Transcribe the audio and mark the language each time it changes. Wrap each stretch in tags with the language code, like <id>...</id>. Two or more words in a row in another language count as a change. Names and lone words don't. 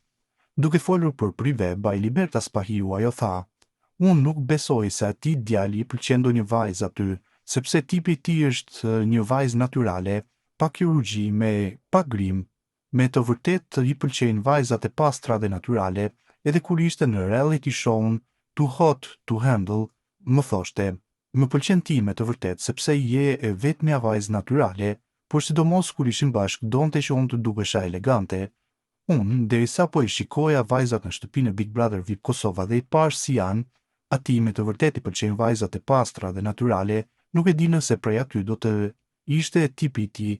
<sq>Duke folur për Prive, Baj Libertas Pahiu ajo tha: "Unë nuk besoj se atij djali i pëlqen ndonjë vajzë aty, sepse tipi i tij është një vajzë natyrale, pa kirurgji, me pa grim. Me të vërtetë i pëlqejnë vajzat e pastra dhe natyrale, edhe kur ishte në reality show-n</sq> <en>Too Hot to Handle,</en> <sq>më thoshte: "Më pëlqen ti me të vërtetë sepse je e vetmja vajzë natyrale, por sidomos kur ishim bashkë donte që unë të dukesha elegante." Unë, derisa po i shikoja vajzat në shtëpinë e Big Brother VIP Kosova dhe i pash si janë, atij me të vërtetë i pëlqejnë vajzat e pastra dhe natyrale, nuk e di nëse prej aty do të ishte tipi i tij.</sq>